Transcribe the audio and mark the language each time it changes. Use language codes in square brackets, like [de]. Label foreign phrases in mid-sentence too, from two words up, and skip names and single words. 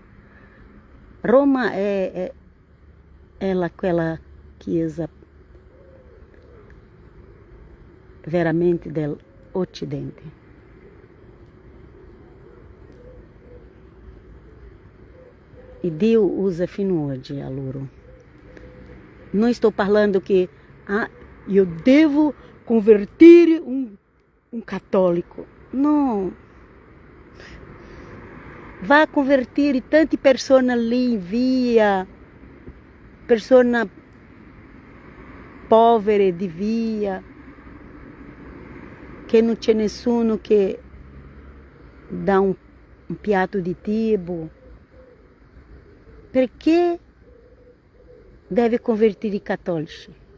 [it] Roma è quella chiesa veramente Ocidente. E Dio usa fino oggi a loro. [pt] Não estou falando que eu devo converter um católico. Não. Vá converter [it] tante persone lì in via, persone povere di via, che non c'è nessuno che dà un piatto di cibo. Perché deve converter i cattolici?